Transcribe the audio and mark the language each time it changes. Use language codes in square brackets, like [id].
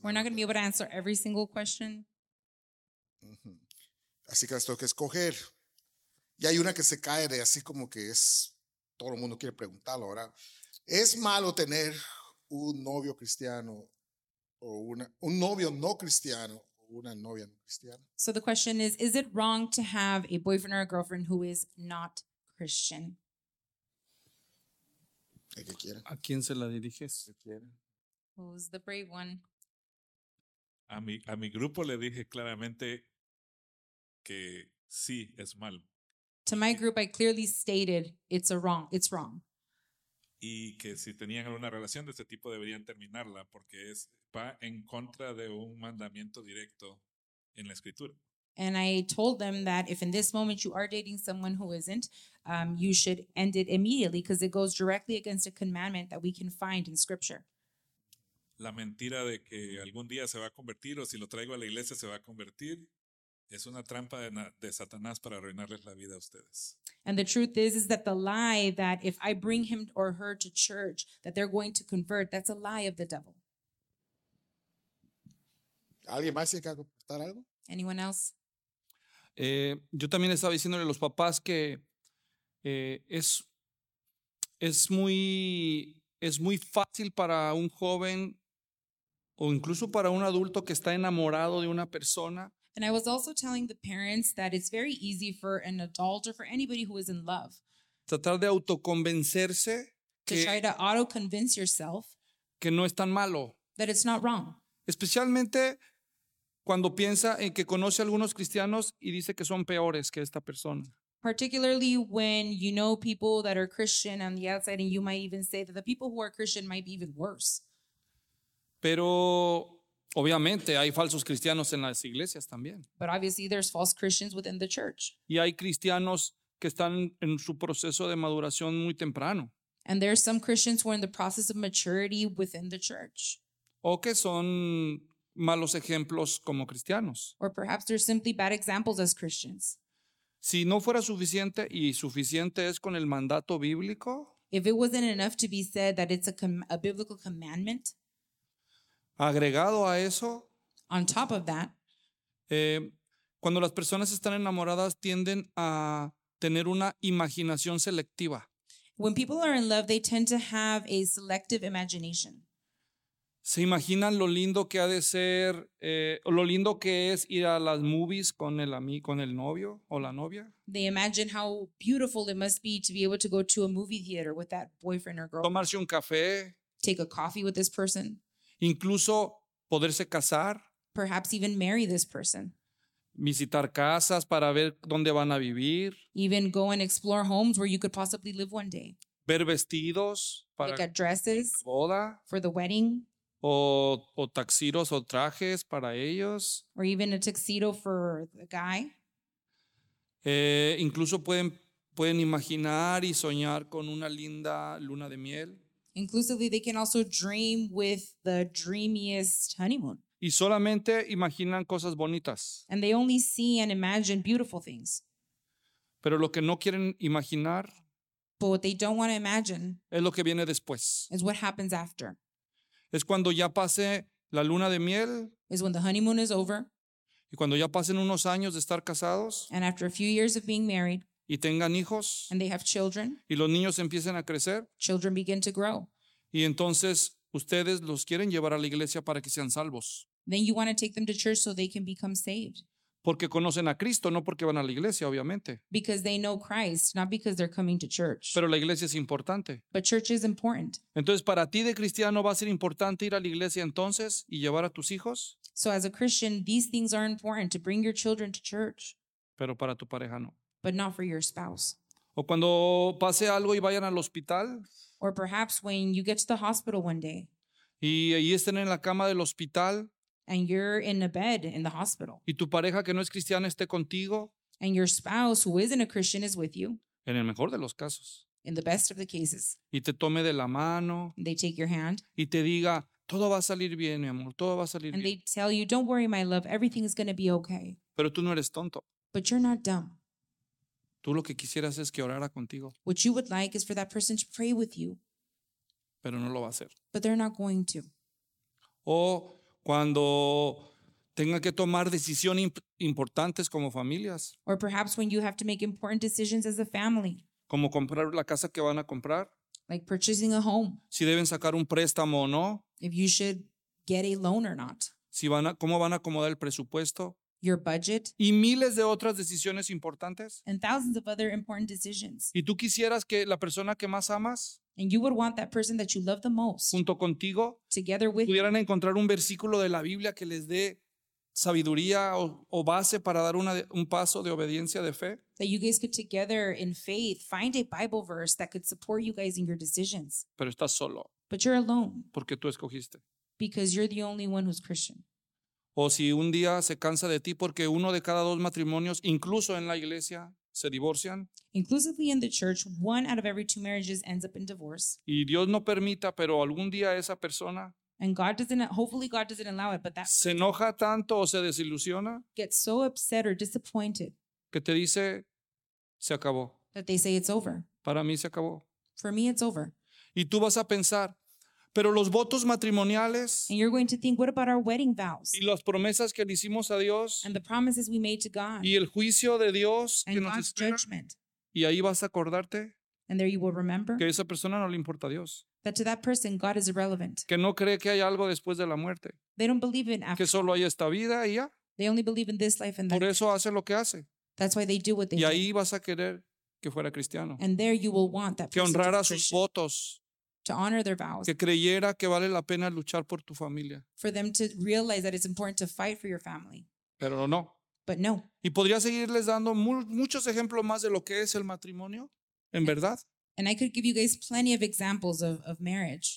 [en] We're not going to be able to answer every single question. [es] Uh-huh. Así que las tengo que escoger. Y hay una que se cae de así como que es, todo el mundo quiere preguntarlo ahora. ¿Es malo tener un novio cristiano o un novio no cristiano? Una novia cristiana. [en] So the question is it wrong to have a boyfriend or a girlfriend who is not Christian? [es] ¿A qué quiere? ¿A quién se la diriges? ¿A quién? [en] Who's the brave one? [es] A mi grupo le dije claramente que sí es malo. [en] To my group I clearly stated it's wrong. [es] Y que si tenían alguna relación de este tipo deberían terminarla porque es va en contra de un mandamiento directo en la escritura. [en] And I told them that if in this moment you are dating someone who isn't, you should end it immediately because it goes directly against a commandment that we can find in scripture. [es] La mentira de que algún día se va a convertir o si lo traigo a la iglesia se va a convertir es una trampa de Satanás para arruinarles la vida a ustedes. [en] And the truth is that the lie that if I bring him or her to church that they're going to convert, that's a lie of the devil. [es] ¿Alguien más tiene que aportar algo? [en] Anyone else? [es] Yo también estaba diciéndole a los papás que es muy fácil para un joven o incluso para un adulto que está enamorado de una persona. [en] And I was also telling the parents that it's very easy for an adult or for anybody who is in love. [es] Tratar de autoconvencerse [en] to auto-convince yourself [es] que no es tan malo. [en] That it's not wrong. [es] Especialmente cuando piensa en que conoce a algunos cristianos y dice que son peores que esta persona. [en] Particularly when you know people that are Christian on the outside and you might even say that the people who are Christian might be even worse. [es] Pero obviamente hay falsos cristianos en las iglesias también. [en] But obviously there's false Christians within the church. [es] Y hay cristianos que están en su proceso de maduración muy temprano. [en] And there are some Christians who are in the process of maturity within the church. [es] O que son malos ejemplos como cristianos. [en] Or perhaps they're simply bad examples as Christians. [es] Si no fuera suficiente y suficiente es con el mandato bíblico. [en] If it wasn't enough to be said that it's a biblical commandment. [es] Agregado a eso. [en] On top of that. [es] Cuando las personas están enamoradas tienden a tener una imaginación selectiva. [en] When people are in love they tend to have a selective imagination. [es] ¿Se imaginan lo lindo que ha de ser, lo lindo que es ir a las movies con el novio o la novia? [en] They imagine how beautiful it must be to be able to go to a movie theater with that boyfriend or girl. [es] Tomarse un café. [en] Take a coffee with this person. [es] Incluso poderse casar. [en] Perhaps even marry this person. [es] Visitar casas para ver dónde van a vivir. [en] Even go and explore homes where you could possibly live one day. [es] Ver vestidos para la boda. [en] For the wedding. [es] O tuxedos o trajes para ellos. [en] Or even a tuxedo for the guy. [es] Incluso pueden imaginar y soñar con una linda luna de miel. [en] Inclusively, they can also dream with the dreamiest honeymoon. [es] Y solamente imaginan cosas bonitas. [en] And they only see and imagine beautiful things. [es] Pero lo que no quieren imaginar. [en] But what they don't want to imagine. [es] Es lo que viene después. [en] Is what happens after. [es] Es cuando ya pase la luna de miel. [en] Is when the honeymoon is over. [es] Y cuando ya pasen unos años de estar casados. [en] And after a few years of being married. [es] Y tengan hijos. [en] And they have children. [es] Y los niños empiecen a crecer. [en] Children begin to grow. [es] Y entonces ustedes los quieren llevar a la iglesia para que sean salvos. [en] Then you want to take them to church so they can become saved. [es] Porque conocen a Cristo, no porque van a la iglesia, obviamente. [en] Because they know Christ, not because they're coming to church. [es] Pero la iglesia es importante. [en] But church is important. [es] Entonces, para ti de cristiano va a ser importante ir a la iglesia entonces y llevar a tus hijos. [en] So as a Christian, these things are important to bring your children to church. [es] Pero para tu pareja no. [en] But not for your spouse. [es] O cuando pase algo y vayan al hospital. [en] Or perhaps when you get to the hospital one day. [es] Y ahí estén en la cama del hospital. [en] And you're in a bed in the hospital. [es] Y tu pareja que no es cristiana esté contigo. [en] And your spouse who isn't a Christian is with you. [es] En el mejor de los casos. [en] In the best of the cases. [es] Y te tome de la mano. [en] They take your hand. [es] Y te diga, Todo va a salir bien, mi amor. Todo va a salir [en] and [es] bien. [en] And they tell you, don't worry, my love. Everything is going to be okay. [es] Pero tú no eres tonto. [en] But you're not dumb. [es] Tú lo que quisieras es que orara contigo. [en] What you would like is for that person to pray with you. [es] Pero no lo va a hacer. [en] But they're not going to. [es] O cuando tenga que tomar decisiones importantes como familias. [en] Or perhaps when you have to make important decisions as a family. [es] Como comprar la casa que van a comprar. [en] Like purchasing a home. [es] Si deben sacar un préstamo o no. [en] If you should get a loan or not. [es] Si van a, cómo van a acomodar el presupuesto. [en] Your budget. [es] Y miles de otras decisiones importantes. [en] And thousands of other important decisions. [es] Y tú quisieras que la persona que más amas. [en] And you would want that person that you love the most. [es] Junto contigo. [en] Together with [es] pudieran [en] you. [es] Encontrar un versículo de la Biblia que les dé sabiduría o base para dar un paso de obediencia de fe. [en] That you guys could together in faith find a Bible verse that could support you guys in your decisions. [es] Pero estás solo. [en] But you're alone. [es] Porque tú escogiste. [en] Because you're the only one who's Christian. [es] O si un día se cansa de ti porque uno de cada dos matrimonios, incluso en la iglesia, se divorcian. [en] Inclusively in the church, one out of every two marriages ends up in divorce. [es] Y Dios no permita, pero algún día esa persona. [en] And God doesn't, hopefully God doesn't allow it, but that. [es] Se enoja tanto o se desilusiona. [en] Gets so upset or disappointed. [es] Que te dice, se acabó. [en] That they say it's over. [es] Para mí se acabó. [en] For me it's over. [es] Y tú vas a pensar. Pero los votos matrimoniales [en] and you're going to think, what about our wedding vows? [es] Y las promesas que le hicimos a Dios [en] and the promises we made to God, [es] y el juicio de Dios [en] and [es] que [en] God's [es] nos espera, [en] judgment. [es] Y ahí vas a acordarte [en] and there you will remember [es] que a esa persona no le importa a Dios. [en] That to that person, God is irrelevant. [es] Que no cree que hay algo después de la muerte. [en] They don't believe in after. [es] Que solo hay esta vida y ya. [en] They only believe in this life and that. [es] Por eso hace lo que hace. [en] That's why they do what they [es] y [en] do. [es] Ahí vas a querer que fuera cristiano. [en] And there you will want that [es] que honrara sus votos. [en] To honor their vows. [es] Que creyera que vale la pena luchar por tu familia. [en] For them to realize that it's important to fight for your family. [es] Pero no. [en] But no. [es] Y podría seguirles dando muchos ejemplos más de lo que es el matrimonio, en verdad. [en] And I could give you guys plenty of examples of marriage.